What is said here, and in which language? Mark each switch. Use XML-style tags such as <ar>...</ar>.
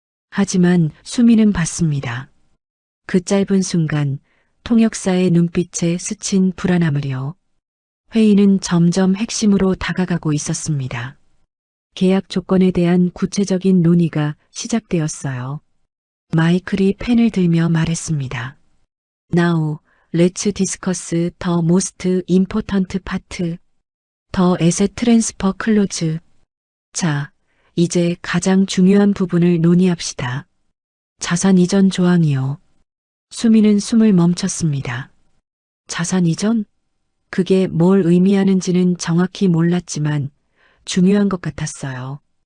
<ko>하지만 수민은 봤습니다. 그 짧은 순간 통역사의 눈빛에 스친 불안함을요. 회의는 점점 핵심으로 다가가고 있었습니다. 계약 조건에 대한 구체적인 논의가 시작되었어요. 마이클이 펜을 들며 말했습니다.</ko> <en>Now, let's discuss the most important part. The asset transfer clause.</en> <ko>자, 이제 가장 중요한 부분을 논의합시다. 자산 이전 조항이요. 수민은 숨을 멈췄습니다. 자산 이전? 그게 뭘 의미하는지는 정확히 몰랐지만 중요한 것 같았어요.</ko>